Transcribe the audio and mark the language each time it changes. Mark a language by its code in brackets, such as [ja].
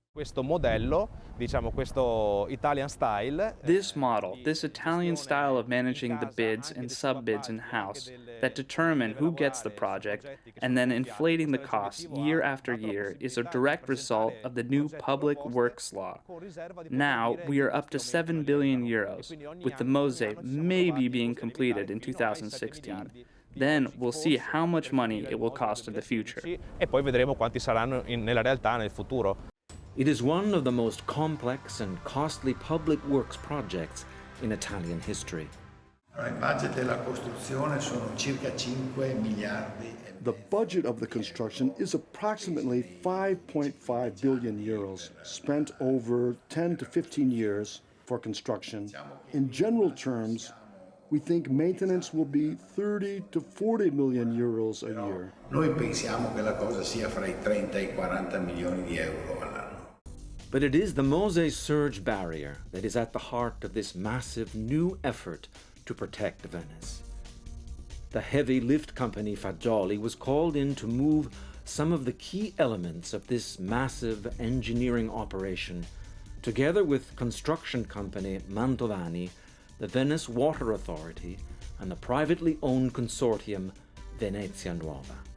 [it] Questo modello, diciamo questo [en] Italian style. This model, this Italian style of managing the bids and sub-bids in-house that determine who gets the project and then inflating the costs year after year is a direct result of the new Public Works Law. Now we are up to 7 billion euros, with the Mose maybe being completed in 2016. Then we'll see how much money it will cost in the future. [it] E poi vedremo quanti saranno nella realtà nel futuro. [en] It is one of the most complex and costly public works projects in Italian history. [it] Il budget della costruzione sono circa 5 miliardi. [en] The budget of the construction is approximately 5.5 billion euros, spent over 10 to 15 years for construction. In general terms, we think maintenance will be 30 to 40 million euros a year. [it] Noi pensiamo che la cosa sia fra i 30 e i 40 milioni di euro all'anno. [en] But it is the Mose surge barrier that is at the heart of this massive new effort to protect Venice. The heavy lift company Fagioli was called in to move some of the key elements of this massive engineering operation, together with construction company Mantovani, the Venice Water Authority, and the privately owned consortium Venezia Nuova.